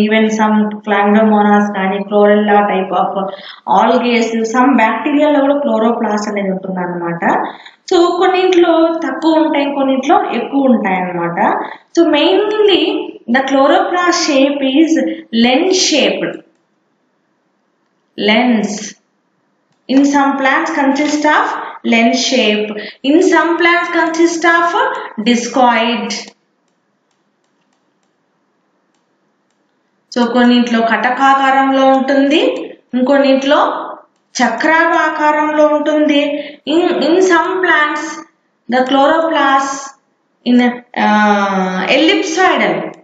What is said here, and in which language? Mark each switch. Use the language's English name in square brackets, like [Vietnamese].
[Telugu] Even some క్లాండోమోనాస్ కానీ, chlorella type of ఆల్గేస్, some బ్యాక్టీరియాలో కూడా chloroplast అనేది ఉంటుంది అనమాట. సో కొన్నింట్లో తక్కువ ఉంటాయి, కొన్నింట్లో ఎక్కువ ఉంటాయి అన్నమాట. [English] So mainly the chloroplast shape is lens shaped. Lens. In some plants consist of lens shape. In some plants consist of discoid. [Telugu] So కొన్నింట్లో కటకాకారంలో ఉంటుంది, ఇంకొన్నింట్లో చక్రాకారంలో ఉంటుంది. [English] In some plants the chloroplast in ellipsoidal.